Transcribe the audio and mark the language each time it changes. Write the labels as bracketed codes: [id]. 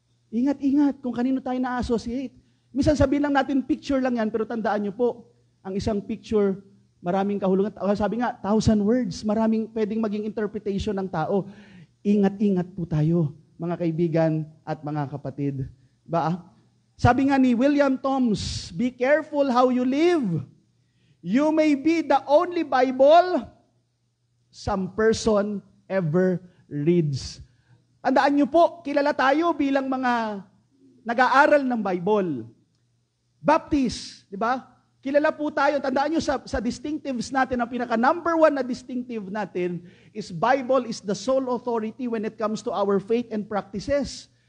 [tl] Ingat kung kanino tayo na-associate. Minsan sabihin lang natin, picture lang yan, pero tandaan nyo po, ang isang picture, maraming kahulugan. Sabi nga, 1,000 words, maraming pwedeng maging interpretation ng tao. Ingat po tayo, mga kaibigan at mga kapatid. Ba? Sabi nga ni [en] William Thoms, be careful how you live. You may be the only Bible some person ever reads. [tl] Tandaan niyo po, kilala tayo bilang mga nag-aaral ng Bible. Baptist, di ba? Kilala po tayo. Tandaan niyo sa distinctives natin, ang pinaka-number 1 na distinctive natin is [en] Bible is the sole authority when it comes to our faith and practices.